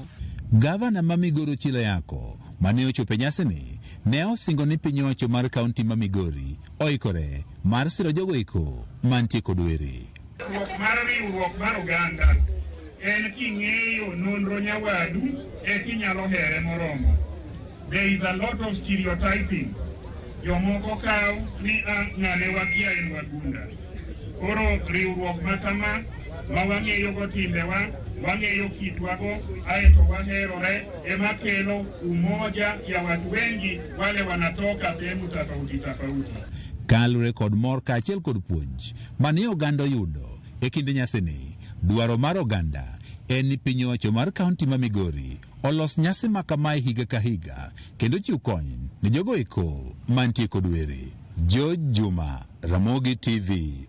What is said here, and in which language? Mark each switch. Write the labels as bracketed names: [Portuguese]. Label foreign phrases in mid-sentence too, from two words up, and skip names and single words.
[Luo (Kenya and Tanzania)] Gavana ma Migori Ochilo Yako mane ochopo nyasi ni ne osingo ni piny owacho mar kaunti ma Migori oikore mar siro jogo eko mantie kod were. Riwruok mar oganda en king'eyo nonro nyawadu kinyalo here moromo. [English] There is a lot of stereotyping. [Luo (Kenya and Tanzania)] Jomoko kaw ni ng'ane wakia en wagunda. Koro riwruok makama ma wang'eyo go timbewa, wang'eyo kitwago, aeto waherore emakelo [Swahili] umoja ya watu wengi wale wanatoka sehemu tofauti tofauti. [Luo (Kenya and Tanzania)] Kalure kod mor kaachiel kod puonj mane oganda yudo e kinde nyasi ni, dwaro mar oganda en ni piny owacho mar kaunti ma Migori olos nyasi ma kamae higa ka higa kendo chiw kony ne jogo eko mantie kod were. George Juma, Ramogi TV, Migori.